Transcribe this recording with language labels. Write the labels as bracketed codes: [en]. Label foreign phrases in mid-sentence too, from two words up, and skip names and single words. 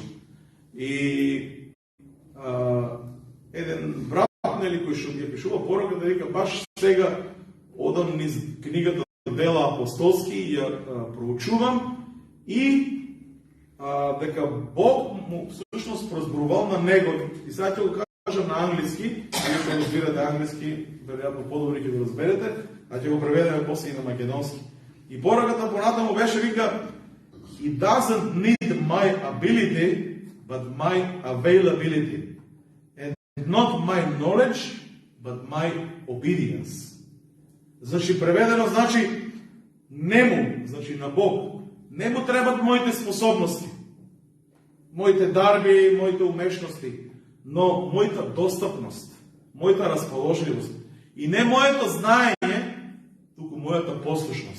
[mk] И еден брат, нели, кој што ги пишува порака, да вика, баш сега одам низ книгата Дела апостолски, ја проучувам и дека Бог му всушност прозборувал на него, и сега ќе го кажам на англиски, ако разбирате англиски, веројатно подобри ќе го разберете, а ќе го преведеме после и на македонски. И пораката понатаму беше, вика, [en] He doesn't need my ability, but my availability. And not my knowledge, but my obedience. [mk] Значи, преведено, значи, нему, значи на Бог, не му требат моите способности, моите дарби, моите умешности, но мојата достапност, мојата расположливост. И не моето знаење, туку мојата послушност.